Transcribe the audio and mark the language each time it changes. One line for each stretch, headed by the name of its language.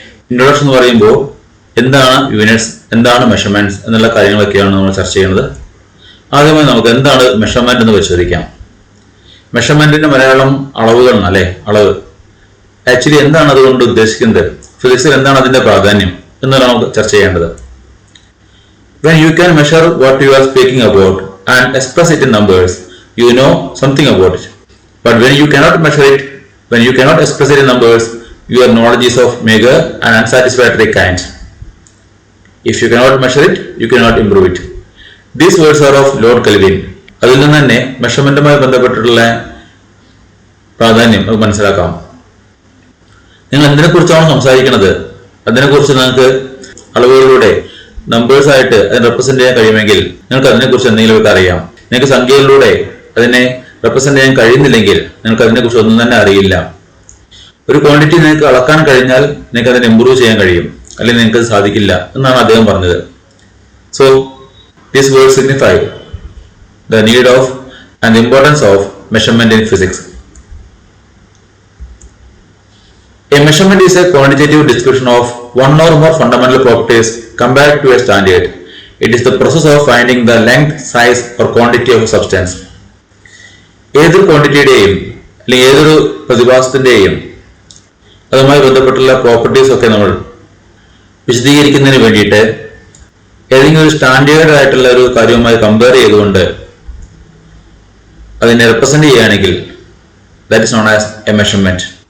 Malayalam: Introduction എന്ന് പറയുമ്പോൾ എന്താണ് യൂണിറ്റ്സ്, എന്താണ് മെഷർമെന്റ്സ് എന്നുള്ള കാര്യങ്ങളൊക്കെയാണ് നമ്മൾ ചർച്ച ചെയ്യുന്നത്. ആദ്യമായി നമുക്ക് എന്താണ് മെഷർമെന്റ് എന്ന് പരിശോധിക്കാം. മെഷർമെന്റിന്റെ മലയാളം അളവുകൾ അല്ലെ, അളവ്. ആക്ച്വലി എന്താണ് അതുകൊണ്ട് ഉദ്ദേശിക്കുന്നത്, ഫിസിക്സിൽ എന്താണ് അതിന്റെ പ്രാധാന്യം എന്നാണ് നമുക്ക് ചർച്ച ചെയ്യേണ്ടത്.
English: When you can measure what you are speaking about and express it in numbers, you know something about it. But when you cannot measure it, when you cannot express it in numbers, your knowledge is of meager and unsatisfactory kind. If you cannot measure it, you cannot improve it. These words are of Lord Kelvin.
Malayalam: അതിൽ നിന്ന് തന്നെ മെഷർമെന്റുമായി ബന്ധപ്പെട്ടിട്ടുള്ള പ്രാധാന്യം നമുക്ക് മനസ്സിലാക്കാം. നിങ്ങൾ എന്തിനെക്കുറിച്ചാണ് സംസാരിക്കുന്നത് അതിനെക്കുറിച്ച് നിങ്ങൾക്ക് അളവുകളിലൂടെ നമ്പേഴ്സ് ആയിട്ട് അതിനെ റെപ്രസെന്റ് ചെയ്യാൻ കഴിയുമെങ്കിൽ നിങ്ങൾക്ക് അതിനെക്കുറിച്ച് എന്തെങ്കിലുമൊക്കെ അറിയാം. നിങ്ങൾക്ക് സംഖ്യകളിലൂടെ അതിനെ റെപ്രസെന്റ് ചെയ്യാൻ കഴിയുന്നില്ലെങ്കിൽ നിങ്ങൾക്ക് അതിനെക്കുറിച്ച് ഒന്നും തന്നെ അറിയില്ല. ഒരു ക്വാണ്ടിറ്റി നിങ്ങൾക്ക് അളക്കാൻ കഴിഞ്ഞാൽ നിങ്ങൾക്ക് അതിനെ ഇംപ്രൂവ് ചെയ്യാൻ കഴിയും, അല്ലെങ്കിൽ നിങ്ങൾക്ക് അത് സാധിക്കില്ല എന്നാണ് അദ്ദേഹം പറഞ്ഞത്.
English: So this word signify the need of and the importance of measurement in physics. A measurement is a quantitative description of one or more fundamental properties compared to a standard. It is the process of finding the length, size or quantity of a substance.
Malayalam: ഏതൊരു ക്വാണ്ടിറ്റിയുടെയും അല്ലെങ്കിൽ ഏതൊരു പ്രതിഭാസത്തിന്റെയും അതുമായി ബന്ധപ്പെട്ടുള്ള properties ഒക്കെ നമ്മൾ വിശദീകരിക്കുന്നതിന് വേണ്ടിയിട്ട് ഏതെങ്കിലും ഒരു സ്റ്റാൻഡേർഡ് ആയിട്ടുള്ള ഒരു കാര്യവുമായി കമ്പയർ ചെയ്തുകൊണ്ട് അതിനെ റെപ്രസെന്റ് ചെയ്യുകയാണെങ്കിൽ
English: That is known as a measurement.